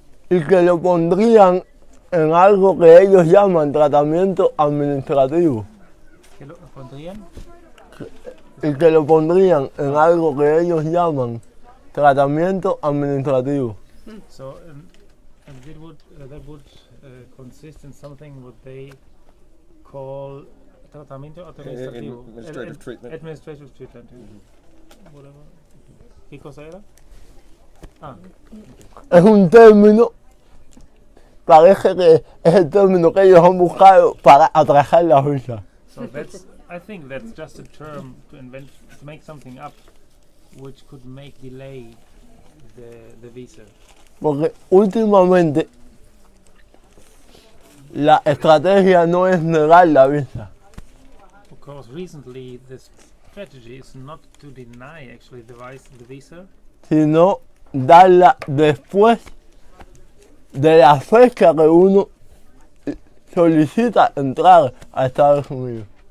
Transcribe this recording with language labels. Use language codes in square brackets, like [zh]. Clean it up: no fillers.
[es] Y que lo pondrían en algo que ellos llaman tratamiento administrativo. ¿Que lo pondrían? Y que lo pondrían en algo que ellos llaman tratamiento administrativo. [en] So and that would consist in something what they call tratamiento administrativo. Administrative treatment. Administrative treatment. Whatever. [es] ¿Qué cosa era? Es un término, parece que es el término que ellos han buscado para atrasar la visa. [en] So I think that's just a term to make something up which could delay the visa. [es] Porque últimamente la estrategia no es negar la visa. [en] Because recently strategy is not to deny actually the visa, [es] sino darla después de la fecha que uno solicita entrar a Estados Unidos.